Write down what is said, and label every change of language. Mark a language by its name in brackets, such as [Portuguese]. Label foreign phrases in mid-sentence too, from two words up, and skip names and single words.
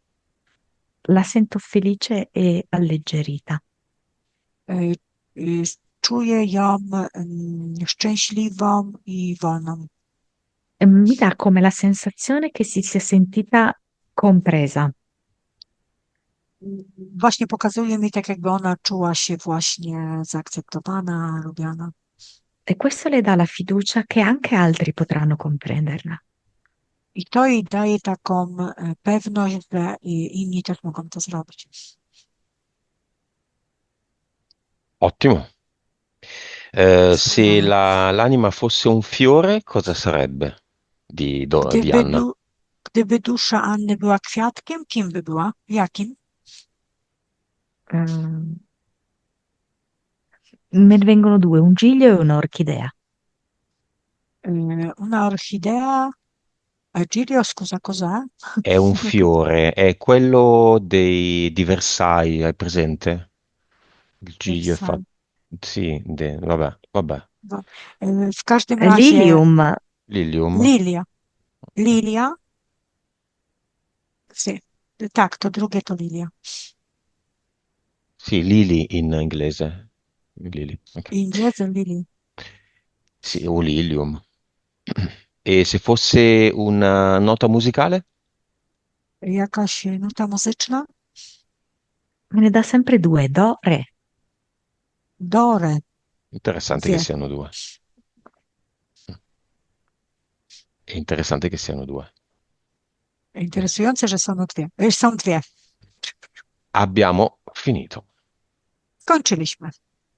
[Italian] La sento felice e alleggerita. [Polish] Y, y, czuję ją szczęśliwą i wolną. [Italian] Mi dà come la sensazione che si sia sentita compresa. [Polish] Właśnie pokazuje mi tak, jakby ona czuła się właśnie zaakceptowana, lubiana. [Italian] E questo le dà la fiducia che anche altri potranno comprenderla. [Polish] I to jej daje taką pewność, że inni też mogą to zrobić. [Italian] Ottimo. Se [Polish] Wspaniale. [Italian] l'anima fosse un fiore, cosa sarebbe di [Polish] Gdyby, [Italian] Anna? [Polish] du, gdyby dusza Anny była kwiatkiem, kim by była? Jakim? [Italian] Mm, Me ne vengono due, un giglio e un'orchidea. Una orchidea? Giglio, scusa, cos'è? È un Non ho capito. fiore, è quello di Versailles, hai presente? Il giglio è fatto... Versailles. Sì, vabbè, vabbè. [Polish] Bo- W każdym razie Lilium, Lilium? lilia. Lilia? Sì. Tak, to drugie to lilia. [Italian] Sì, Lily in inglese. Lily, ok. Inglese lili. Sì, o Lilium. E se fosse una nota musicale? [Polish] Jakaś nuta muzyczna? [Italian] me ne dà sempre due, do, re. [Polish] Dore, [Italian] Interessante che [Polish] dwie. [Italian] siano due. È interessante che siano due. [Polish] Interesujące, że są dwie. Są dwie. [Italian] Abbiamo finito. [Polish] Skończyliśmy.